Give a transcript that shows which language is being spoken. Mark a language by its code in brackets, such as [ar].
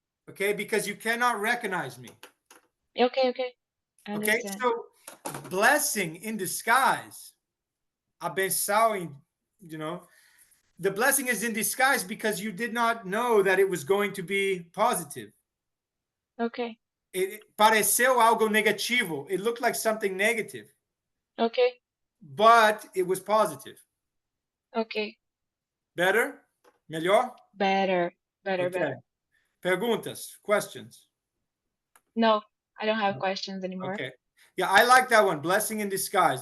[en] Okay, because you cannot recognize me. Okay, okay. I Okay, understand. so blessing in disguise. [pt] Abençoe, [en] you know, the blessing is in disguise because you did not know that it was going to be positive. Okay. [pt] It pareceu algo negativo. [en] It looked like something negative. Okay. But it was positive. Okay. Better? [pt] Melhor? [en] Better. Okay. Better. [pt] Perguntas, [en] questions? No, I don't have questions anymore. Okay. Yeah, I like that one. Blessing in disguise.